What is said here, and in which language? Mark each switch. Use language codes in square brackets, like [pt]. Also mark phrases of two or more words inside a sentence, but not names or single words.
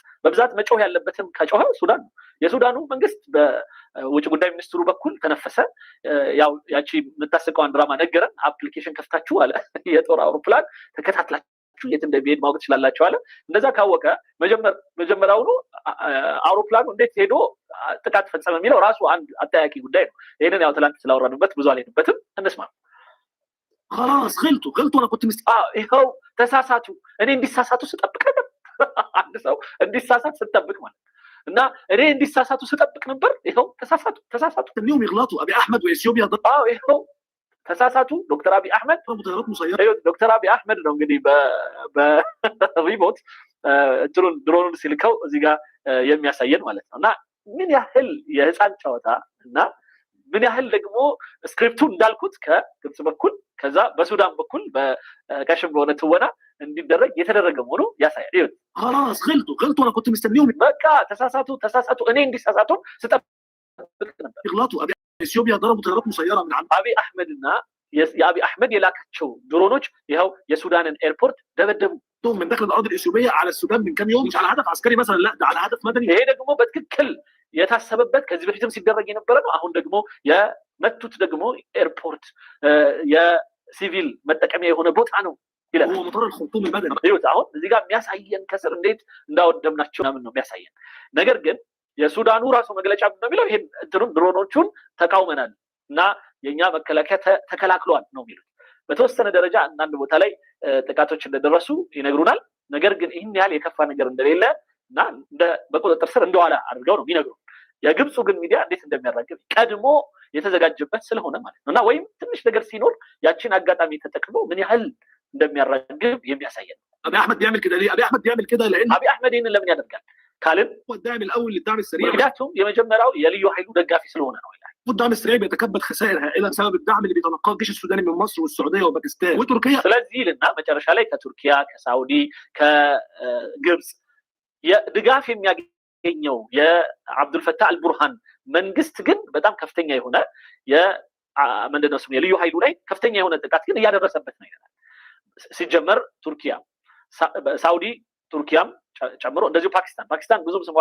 [am] በብዛት መጮህ ያለበትም ከጮኸ ሱዳን ነው። የሱዳኑ መንግስት በውጭ ጉዳይ ሚኒስትሩ በኩል ተነፈሰ። ያው ያቺ የምታስቀዋን ድራማ ነገረን። አፕሊኬሽን ከፍታችሁ አለ የጦር አውሮፕላን ተከታትላችሁ የት እንደሚሄድ ማወቅ ትችላላችሁ አለ። እንደዛ ካወቀ መጀመሪያውኑ አውሮፕላኑ እንዴት ሄዶ ጥቃት ፈጸመ የሚለው ራሱ አንድ አጠያቂ ጉዳይ ነው። ይህንን ያው ትላንት ስላወራንበት ብዙ አልሄድበትም። እንስማ። [ar] خلاص خلطوا انا كنت [am] ይኸው ተሳሳቱ። እኔ እንዲሳሳቱ ስጠብቅ ነበር። አንድ ሰው እንዲሳሳት ስጠብቅ ማለት እና እኔ እንዲሳሳቱ ስጠብቅ ነበር። ይኸው ተሳሳቱ [ar] انهم يغلطوا. ابي احمد واثيوبيا [am] ይኸው ተሳሳቱ። ዶክተር አብይ አህመድ ዶክተር አብይ አህመድ ነው እንግዲህ በሪሞት ድሮኑን ሲልከው እዚህ ጋር የሚያሳየን ማለት ነው። እና ምን ያህል የህፃን ጨዋታ እና ምን ያህል ደግሞ ስክሪፕቱ እንዳልኩት ከግብጽ በኩል ከዛ በሱዳን በኩል በቀሽም በሆነ ትወና እንዲደረግ የተደረገ መሆኑ ያሳያል። ይሁን [ar] خلاص خلطوا انا كنت مستنيهم [am] በቃ ተሳሳቱ እኔ እንዲሳሳቱ ስጠብቅ ነበር። [ar] يغلطوا. ابي اثيوبيا ضربوا طيارات مسيره من عند [am] አብይ አህመድና የአብይ አህመድ የላካቸው ድሮኖች ይኸው የሱዳንን ኤርፖርት ደበደቡ። [ar] من داخل الارض الاثيوبيه على السودان من كام يوم. مش على هدف عسكري مثلا، لا ده على هدف مدني. [am] ይሄ ደግሞ በትክክል የታሰበበት ከዚህ በፊትም ሲደረግ የነበረ ነው። አሁን ደግሞ የመቱት ደግሞ ኤርፖርት የሲቪል መጠቀሚያ የሆነ ቦታ ነው ይላል። [ar] هو مطار الخرطوم المدني. [am] ይሁት አሁን እዚህ ጋር የሚያሳየን ከስር እንዴት እንዳወደምናቸው ምናምን ነው የሚያሳየን። ነገር ግን የሱዳኑ ራሱ መግለጫ ነው የሚለው ይሄን ድሮኖቹን ተቃውመናል እና የኛ መከላከያ ተከላክሏል ነው የሚሉት። በተወሰነ ደረጃ አንዳንድ ቦታ ላይ ጥቃቶች እንደደረሱ ይነግሩናል። ነገር ግን ይህን ያህል የከፋ ነገር እንደሌለ እና በቁጥጥር ስር እንደዋለ አድርገው ነው የሚነግሩ። የግብፁ ግን ሚዲያ እንዴት እንደሚያራግብ ቀድሞ የተዘጋጀበት ስለሆነ ማለት ነው። እና ወይም ትንሽ ነገር ሲኖር ያችን አጋጣሚ ተጠቅሞ ምን ያህል እንደሚያራግብ የሚያሳይ ነው። [ar] ابي احمد بيعمل كده ليه؟ ابي احمد بيعمل كده لان [am] አብይ አህመድ ይህንን ለምን ያደርጋል ካልን [ar] هو الداعم الاول للدعم السريع. [am] ምክንያቱም የመጀመሪያው የልዩ ኃይሉ ደጋፊ ስለሆነ ነው ይላል። [ar] الدعم السريع بيتكبد خسائر هائله بسبب الدعم اللي بيتلقاه الجيش السوداني من مصر والسعوديه وباكستان وتركيا. [am] ስለዚህ ልና መጨረሻ ላይ ከቱርኪያ፣ ከሳውዲ፣ ከግብፅ ድጋፍ የሚያገኘው የአብዱልፈታህ አልቡርሃን መንግስት ግን በጣም ከፍተኛ የሆነ ምንድነው ስሙ የልዩ ኃይሉ ላይ ከፍተኛ የሆነ ጥቃት ግን እያደረሰበት ነው ይላል። ሲጀመር ቱርኪያ፣ ሳውዲ፣ ቱርኪያም ጨምሮ እንደዚሁ ፓኪስታን ብዙም ስሟ